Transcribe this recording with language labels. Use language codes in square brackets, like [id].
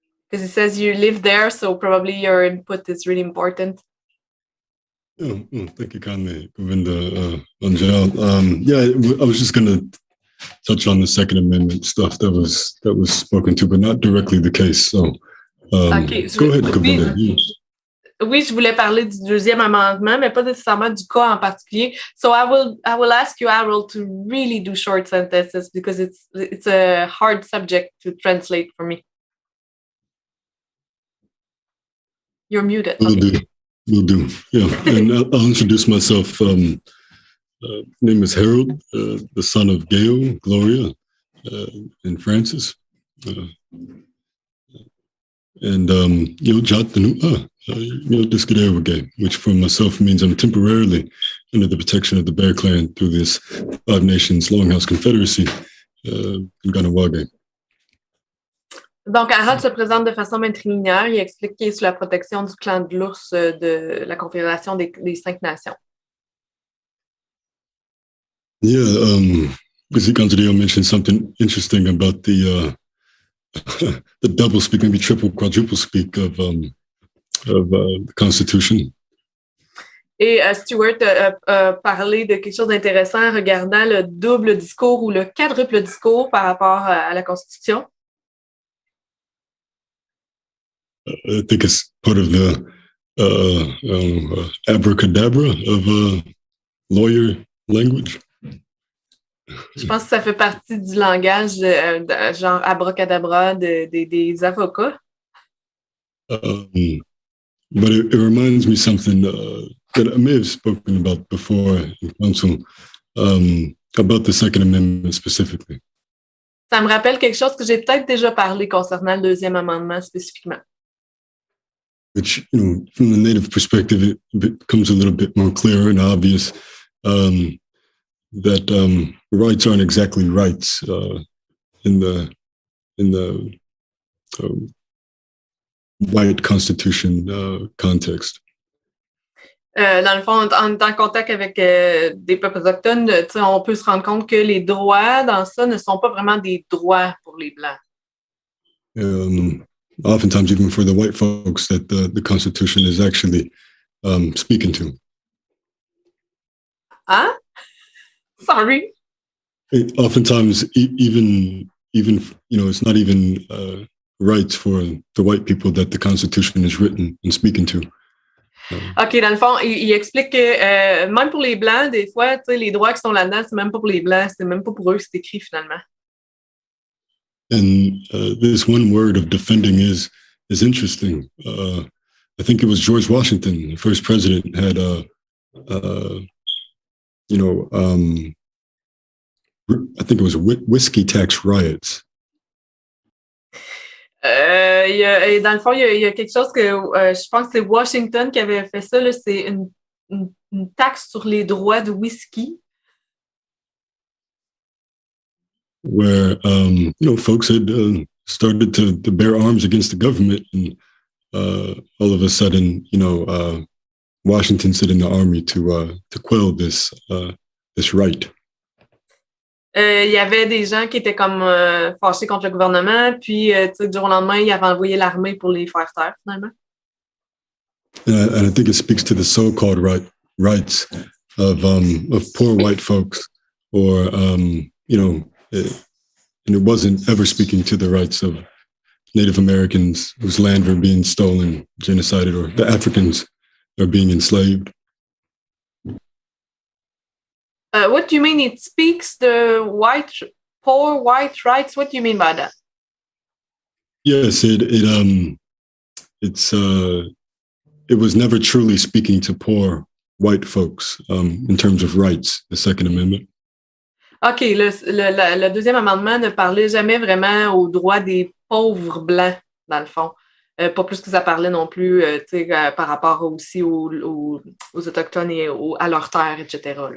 [en] Because it says you live there, so probably your input is really important. Oh, thank you kindly, Govinda. I was just going to touch on the Second Amendment stuff that was spoken to, but not directly the case. So, go ahead, Govinda. [fr] Oui, je voulais parler du deuxième amendement, mais pas nécessairement du cas en particulier. [en] So I will ask you, Harold, to really do short sentences because it's a hard subject to translate for me. You're muted. Will do. Yeah, and I'll introduce myself. Name is Harold, the son of Gail, Gloria, and Francis. Jat discuter, which for myself means I'm temporarily under the protection of the Bear Clan through this Five Nations Longhouse Confederacy in Kahnawà. [fr] Donc, Harold se présente de façon matrilinéaire. Il explique qu'il est sous la protection du clan de l'ours de la Confédération des 5 Nations. [en] Yeah, Kanzadeo mentioned something interesting about the double speak, maybe triple, quadruple speak of the Constitution. [fr] Et Stuart a parlé de quelque chose d'intéressant regardant le double discours ou le quadruple discours par rapport à la Constitution. [en] I think it's part of the abracadabra of lawyer language. [fr] Je pense que ça fait partie du langage genre abracadabra des avocats. [en] But it reminds me something that I may have spoken about before in council, about the Second Amendment specifically. [fr] Ça me rappelle quelque chose que j'ai peut-être déjà parlé concernant le deuxième amendement spécifiquement. [en] Which, from the Native perspective, it becomes a little bit more clear and obvious that rights aren't exactly rights in the white Constitution context. [fr] Dans le fond, en étant en contact avec des peuples autochtones, on peut se rendre compte que les droits dans ça ne sont pas vraiment des droits pour les Blancs. [en] Oftentimes, even for the white folks, that the Constitution is actually speaking to. Huh? Sorry. Oftentimes, even it's not even rights for the white people that the Constitution is written and speaking to. [fr] OK, dans le fond, il explique que même pour les Blancs, des fois, les droits qui sont là-dedans, c'est même pas pour les Blancs, c'est même pas pour eux que c'est écrit finalement. [en] And this one word of defending is interesting. I think it was George Washington, the first president, had I think it was whiskey tax riots. [fr] Et dans le fond, il y a quelque chose que je pense que c'est Washington qui avait fait ça. Là, c'est une taxe sur les droits de whisky. [en] Where folks had started to bear arms against the government, and all of a sudden, Washington sent in the army to quell this right. [fr] Il y avait des gens qui étaient comme fâchés contre le gouvernement, puis du jour au lendemain, ils avaient envoyé l'armée pour les faire taire, finalement. [en] And I think it speaks to the so-called rights of poor white folks, or and it wasn't ever speaking to the rights of Native Americans whose land were being stolen, genocided, or the Africans are being enslaved. What do you mean it speaks the poor white rights? What do you mean by that? Yes, it was never truly speaking to poor white folks in terms of rights, the Second Amendment. [fr] OK, le deuxième amendement ne parlait jamais vraiment aux droits des pauvres blancs, dans le fond. Pas plus que ça parlait non plus par rapport aussi aux Autochtones et à leurs terres, etc.